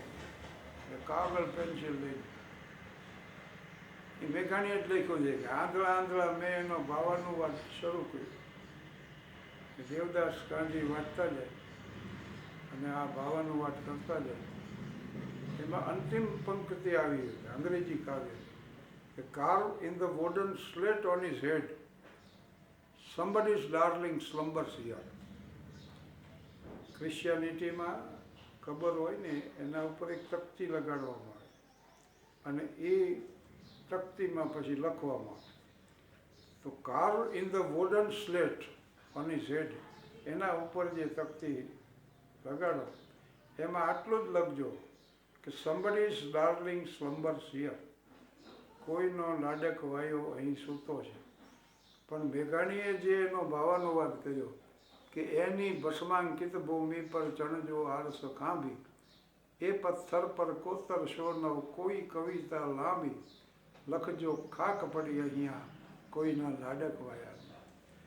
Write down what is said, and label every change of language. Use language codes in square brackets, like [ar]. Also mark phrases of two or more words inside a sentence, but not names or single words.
[gu] એટલે કાગળ પેન્સિલ લઈ એ મેઘાણીએ જ લખ્યું છે કે આંધળા આંધળા મેં એનો ભાવાનું વાત શરૂ કર્યું કે દેવદાસ ગાંધી વાંચતા જાય અને આ ભાવાનું વાત કરતા જાય. એમાં અંતિમ પંક્તિ આવી હતી અંગ્રેજી કાવ્ય કે [en] carve in the wooden slate on his head, somebody's darling slumbers here. [gu] ક્રિશ્ચિયાનિટીમાં ખબર હોય ને એના ઉપર એક તકતી લગાડવામાં આવે અને એ તકતીમાં પછી લખવામાં આવે તો [en] carve in the wooden slate on his head, [gu] એના ઉપર જે તકતી લગાડો એમાં આટલું જ લખજો કે [en] somebody's darling slumbers here. [gu] કોઈનો લાડક વાયો અહીં સૂતો છે. પણ મેઘાણીએ જે એનો ભાવાનુવાદ કર્યો કે એની ભસ્માંકિત ભૂમિ પર ચણજો આરસ ખાંભી, એ પથ્થર પર કોતરશો નવ કોઈ કવિતા લાંબી, લખજો ખાક પડી અહીંયા કોઈના લાડક વાયા.